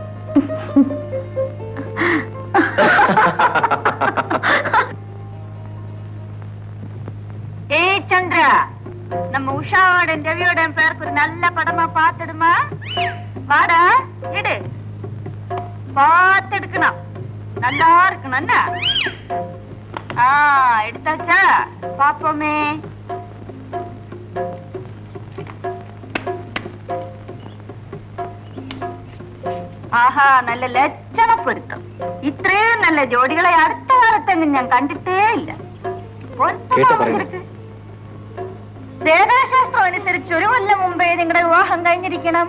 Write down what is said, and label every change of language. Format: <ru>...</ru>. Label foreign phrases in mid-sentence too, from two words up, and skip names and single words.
<ta>சந்திரா, நம்ம உஷாவோட ரவியோட பேருக்கு ஒரு நல்ல படமா பாத்துடுமா? வாடா, எடு. பார்த்து எடுக்கணும், நல்லா இருக்கணும். என்ன எடுத்தாச்சா? பாப்போமே.</ta> <ml>ആഹാ, നല്ല ലക്ഷണപ്പൊരുത്തം. ഇത്രയും നല്ല ജോഡികളെ അടുത്ത കാലത്തെങ്ങും ഞാൻ കണ്ടിട്ടേ ഇല്ല. ദേവശാസ്ത്രം അനുസരിച്ച് 1 കൊല്ലം മുമ്പേ നിങ്ങളുടെ വിവാഹം കഴിഞ്ഞിരിക്കണം.</ml>